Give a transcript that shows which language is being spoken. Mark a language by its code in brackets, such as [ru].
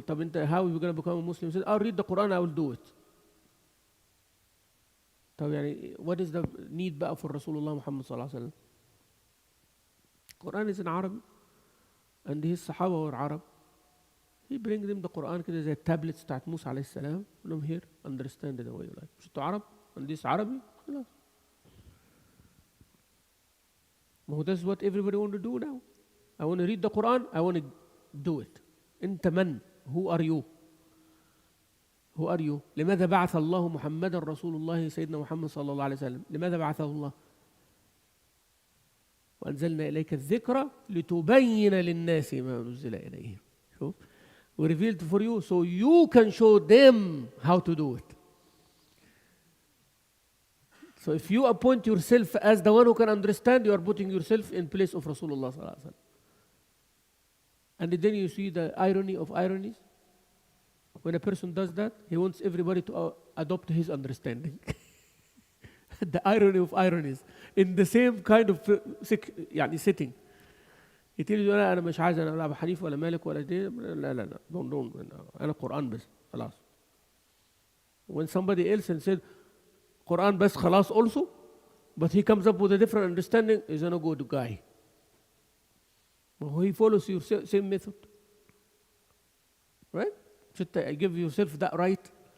[en] طب انت how are you going to become a Muslim? Said, I'll read the Quran, I will do it. طب what is the need بقى for Rasulullah Muhammad [ar] صلى الله عليه وسلم? [en] Quran is in Arabic and his Sahaba were Arab. He bring them the Quran [ar] كده زي التابلتس بتاعت موسى عليه السلام. [en] قول here, understand it the way you like. [ar] مش انتوا عرب [en] and this Arabic. [ar] خلاص. [en] That's what everybody want to do now. I want to read the Quran, I want to do it. أنت من? Who are you? Who are you? [ar] لماذا بعث الله محمدا رسول الله سيدنا محمد صلى الله عليه وسلم؟ لماذا بعثه الله؟ وأنزلنا إليك الذكر لتبين للناس ما نزل إليهم. شوف. [en] We revealed for you so you can show them how to do it. So if you appoint yourself as the one who can understand, you are putting yourself in place of Rasulullah sallallahu alaihi wasallam. And then you see the irony of ironies. When a person does that, he wants everybody to adopt his understanding. The irony of ironies in the same kind of setting. He tells you [ar] أنا مش عايز أنا أبو حنيفة ولا مالك ولا دي لا don't أنا قرآن بس خلاص. [en] When somebody else and said Quran bas khalas also, but he comes up with a different understanding, is not a good guy. But he follows your same method. Right? Should I give yourself that right?